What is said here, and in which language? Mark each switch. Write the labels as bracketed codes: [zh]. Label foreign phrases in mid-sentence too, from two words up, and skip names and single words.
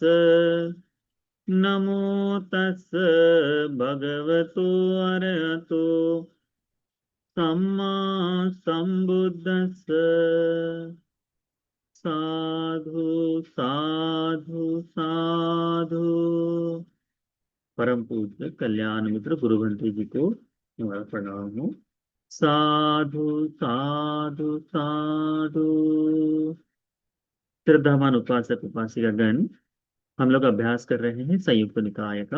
[pi] नमो तस्स भगवतो अरहतो सम्मा सम्बुद्धस्स। साधु साधु साधु। [hi] परम पूज्य कल्याण मित्र गुरु घंटी जी को हमारा प्रणाम हो। [pi] साधु साधु साधु। [hi] श्रद्धावान उपासक उपासिका गण, हम लोग अभ्यास कर रहे हैं संयुक्त निकाय का।